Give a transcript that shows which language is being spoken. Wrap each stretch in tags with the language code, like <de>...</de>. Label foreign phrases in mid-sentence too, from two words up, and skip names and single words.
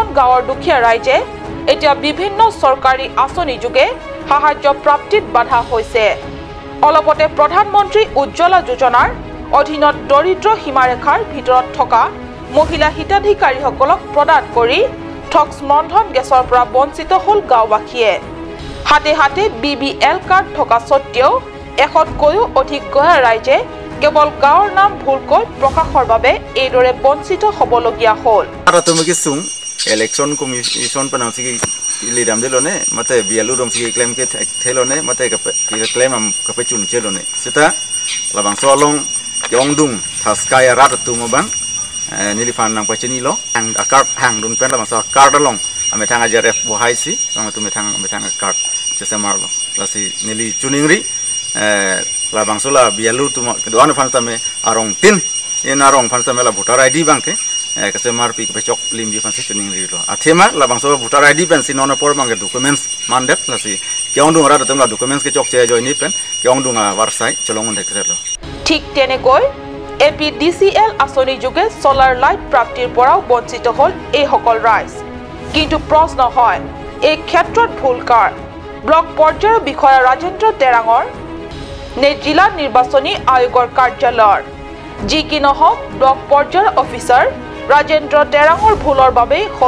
<as>গাঁৱৰ দুখীয়া ৰাইজে এতিয়া বিভিন্ন চৰকাৰী আঁচনি যোগে সাহায্য প্ৰাপ্তিত বাধা হৈছে অলপতে প্ৰধানমন্ত্ৰী উজ্জ্বলা যোজনাৰ অধীনত দৰিদ্ৰ সীমাৰেখাৰ ভিতৰত থকা মহিলা হিতাধিকাৰীসকলক প্ৰদান কৰি ঠক্স ৰন্ধন গেছৰ পৰা বঞ্চিত হ'ল গাঁওবাসীয়ে হাতে হাতে BBL কাৰ্ড থকা সত্ত্বেও 100কৈও অধিক গয়া ৰাইজে কেৱল গাঁৱৰ নাম ভুলকৈ প্ৰকাশৰ বাবে এইদৰে বঞ্চিত হ'বলগীয়া হ'ল</as> <en>election commission</en> <mjw>panasi lidam delone mate bialu dom si claim ke thelone mate ka claim am ka pechun chelone sita labang solong yongdung thaskai rat tumobang nilifan nang pacheni lo ang akar hang dun pen labang so card long ame thang ajaref bo haisi bang tu metang card chesemarlo lasi nili chuningri labang sola bialu tum doan fanstame arong tin in arong fanstame la</mjw> <en>voter ID bank</en> <mjw>kasi marpi ke pecok lim di fansi tuning rilo athema labang so</mjw> <en>voter ID</en> <mjw>pen si nona por mang documents mandet lasi kyong dung ra datam la documents ke chok che join ni pen kyong dung warsai cholong de krelo</mjw> <as>ঠিক তেনেকৈ APDCL আসনি যোগে সোলাৰ লাইট প্ৰাপ্তিৰ পৰাও বঞ্চিত হ'ল এই সকল ৰাইজ কিন্তু প্ৰশ্ন হয় এই ক্ষেত্ৰত ভুল কাৰ ব্লক পৰ্যায়ৰ বিষয়া ৰাজেন্দ্ৰ তেৰাঙৰ নে জিলা নিৰ্বাচনী আয়োগৰ কাৰ্যালয়ৰ যি কি নহওক ব্লক পৰ্যায়ৰ অফিচাৰ ৰাজেন্দ্ৰ তেৰাঙৰ ভুলৰ বাবে হল</as>